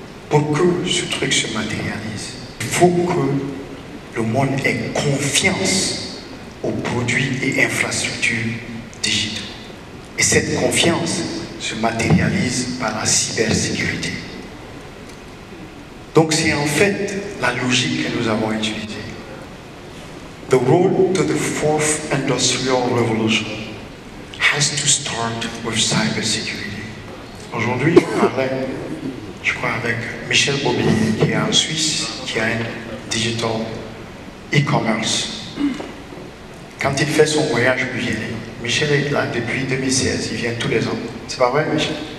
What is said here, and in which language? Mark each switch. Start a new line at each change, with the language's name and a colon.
French: Pour que ce truc se matérialise, il faut que le monde ait confiance aux produits et infrastructures digitaux. Et cette confiance se matérialise par la cybersécurité. Donc c'est en fait la logique que nous avons utilisée.
English: The road to the fourth industrial revolution has to start with cybersecurity.
French: Aujourd'hui, je parlais, je crois, avec Michel Bobillier, qui est en Suisse, qui a un digital e-commerce. Quand il fait son voyage guyanais, Michel est là depuis 2016, il vient tous les ans. C'est pas vrai, Michel?